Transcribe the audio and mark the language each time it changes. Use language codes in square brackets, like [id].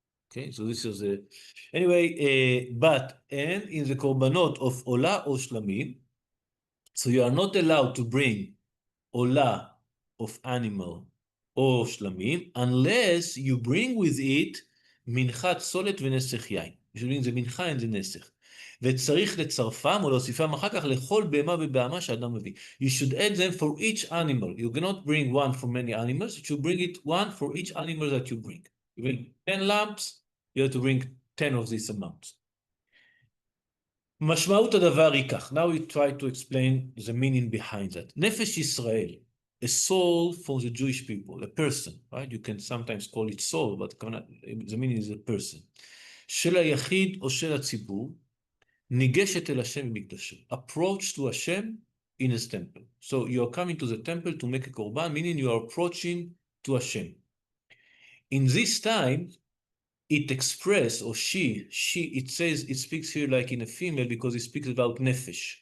[en] Okay, so this is a anyway. And in the korbanot of olah or shlamim, so you are not allowed to bring olah of animal or shlamim unless you bring with it minchat solet [he] ונסך יין. [en] You should bring the מנחה and the נסך. [he] וצריך לצרפם או להוסיפם אחר כך לכל בהמה ובהמה שאדם מביא. [en] You should add them for each animal. You cannot bring one for many animals. You should bring it one for each animal that you bring. You bring 10 lambs, you have to bring 10 of these amounts. [he] משמעות הדבר היא כך. [en] Now we try to explain the meaning behind that. [he] נפש ישראל, [en] a soul for the Jewish people, a person, right? You can sometimes call it soul, but the meaning is a person. [he] של היחיד או של הציבור, ניגשת אל השם במקדשו. [en] Approach to Hashem in his temple. So you are coming to the temple to make a korban, meaning you are approaching to Hashem. In this time, it express, or she, it says, it speaks here like in a female because it speaks about nefesh.